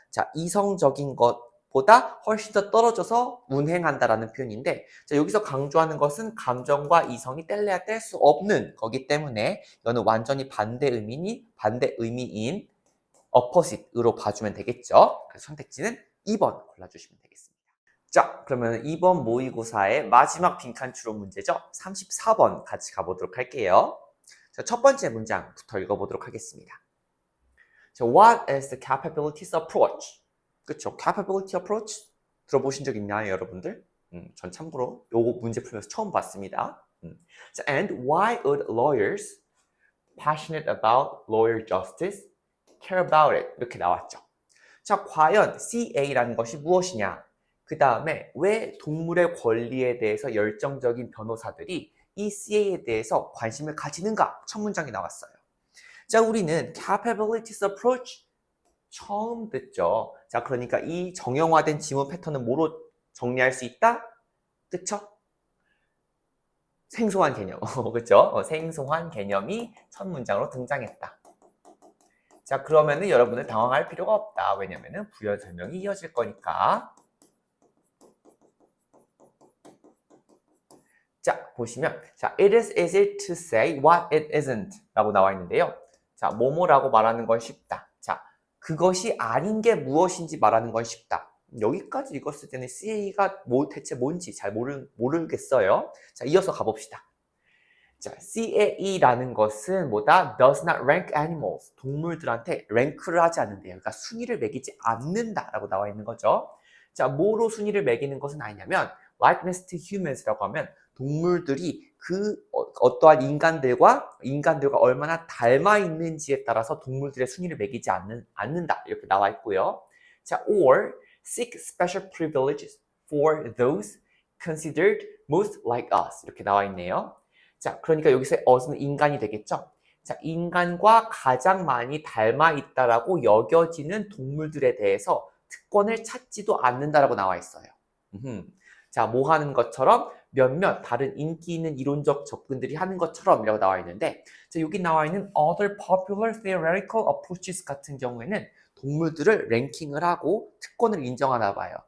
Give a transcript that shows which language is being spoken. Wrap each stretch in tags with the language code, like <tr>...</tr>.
<ko>자, 이성적인 것보다 훨씬 더 떨어져서 운행한다라는 표현인데, 자, 여기서 강조하는 것은 감정과 이성이 뗄래야 뗄 수 없는 거기 때문에 이거는 완전히 반대 의미인 opposite으로 봐주면 되겠죠. 그래서 선택지는 2번 골라주시면 되겠습니다. 자, 그러면 2번 모의고사의 마지막 빈칸 추론 문제죠. 34번 같이 가보도록 할게요. 자, 첫 번째 문장부터 읽어보도록 하겠습니다. 자,</ko> <en>what is the capabilities approach?</en> <ko>그쵸? capability approach 들어보신 적 있나요, 여러분들? 전 참고로 요거 문제 풀면서 처음 봤습니다. 자,</ko> <en>and why would lawyers passionate about lawyer justice care about it</en> <ko>이렇게 나왔죠. 자, 과연 CA라는 것이 무엇이냐? 그 다음에 왜 동물의 권리에 대해서 열정적인 변호사들이 이 CA에 대해서 관심을 가지는가? 첫 문장이 나왔어요. 자, 우리는 capabilities approach 처음 듣죠. 자, 그러니까 이 정형화된 지문 패턴은 뭐로 정리할 수 있다? 그쵸? 생소한 개념. 그쵸? 생소한 개념이 첫 문장으로 등장했다. 자, 그러면은 여러분들 당황할 필요가 없다. 왜냐면은 부연 설명이 이어질 거니까. 자, 보시면 자,</ko> <en>it is easy to say what it isn't</en> <ko>라고 나와 있는데요. 자, 뭐뭐라고 말하는 건 쉽다. 자, 그것이 아닌 게 무엇인지 말하는 건 쉽다. 여기까지 읽었을 때는 CA가 대체 뭔지 잘 모르겠어요. 자, 이어서 가봅시다. 자, CAE라는 것은 뭐다?</ko> <en>Does not rank animals.</en> <ko>동물들한테 랭크를 하지 않는데요. 그러니까 순위를 매기지 않는다라고 나와 있는 거죠. 자, 뭐로 순위를 매기는 것은 아니냐면</ko> <en>likeness to humans</en> <ko>라고 하면 동물들이 어떠한 인간들과 얼마나 닮아 있는지에 따라서 동물들의 순위를 매기지 않는다. 이렇게 나와 있고요. 자,</ko> <en>or seek special privileges for those considered most like us.</en> <ko>이렇게 나와 있네요. 자, 그러니까 여기서 us는 인간이 되겠죠? 자, 인간과 가장 많이 닮아 있다라고 여겨지는 동물들에 대해서 특권을 찾지도 않는다라고 나와 있어요. 자, 뭐 하는 것처럼 몇몇 다른 인기 있는 이론적 접근들이 하는 것처럼 이라고 나와 있는데, 자, 여기 나와 있는</ko> <en>other popular theoretical approaches</en> <ko>같은 경우에는 동물들을 랭킹을 하고 특권을 인정하나 봐요.</ko>